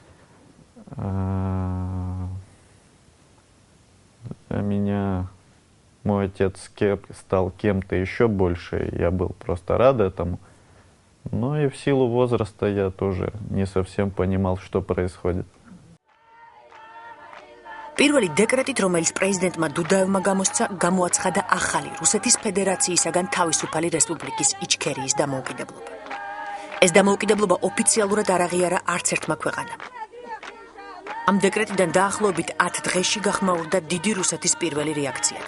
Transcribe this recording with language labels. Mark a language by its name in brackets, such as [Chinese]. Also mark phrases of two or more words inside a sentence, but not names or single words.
[Russian] Для меня мой отец стал кем-то еще больше, и я был просто рад этому. Но и в силу возраста я тоже не совсем понимал, что происходит. [Georgian] პირველი დეკრეტით, რომელიც პრეზიდენტმა დუდაევმა გამოსცა, გამოაცხადა ახალი რუსეთის ფედერაციისაგან თავისუფალი რესპუბლიკის იჩქერიის დამოუკიდებლობა. ეს დამოუკიდებლობა ოფიციალურად არ აღიარა არც ერთმა ქვეყანამ. ამ დეკრეტიდან დაახლოებით 10 დღეში გახმაურდა დიდი რუსეთის პირველი რეაქციაც.